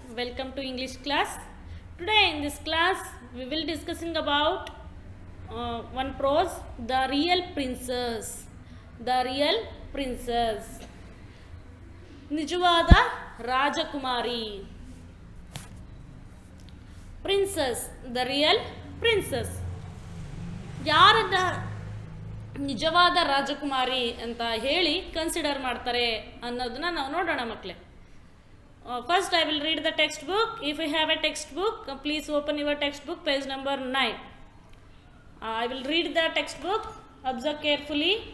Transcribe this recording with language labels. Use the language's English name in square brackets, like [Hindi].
[English] Welcome to English class. Today in this class we will discussing about one prose, The Real Princess. The Real Princess. [Kannada] ನಿಜವಾದ ರಾಜಕುಮಾರಿ. [English] Princess, the real princess. [Kannada] ಯಾರನ್ನ ನಿಜವಾದ ರಾಜಕುಮಾರಿ ಅಂತ ಹೇಳಿ consider ಮಾಡ್ತಾರೆ ಅನ್ನೋದನ್ನ ನಾವು ನೋಡೋಣ ಮಕ್ಕಳೇ. [English] First I will read the textbook. If you have a textbook, please open your textbook, page number 9. I will read the textbook. Observe carefully.